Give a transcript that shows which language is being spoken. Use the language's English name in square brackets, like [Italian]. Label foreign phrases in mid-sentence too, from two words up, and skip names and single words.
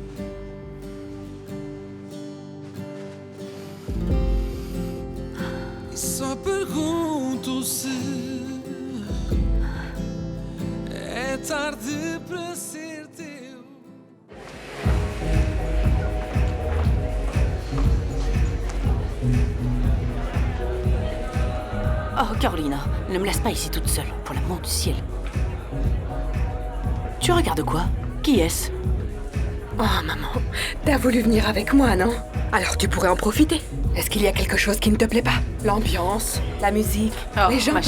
[Portuguese] E só pergunto se é tarde para ser teu. [French] Oh, Carolina, ne me laisse pas ici toute seule, pour l'amour du ciel. Tu regardes quoi? Qui est-ce? Oh, maman, t'as voulu venir avec moi, non? Alors tu pourrais en profiter. Est-ce qu'il y a quelque chose qui ne te plaît pas? L'ambiance, la musique, Oh, les gens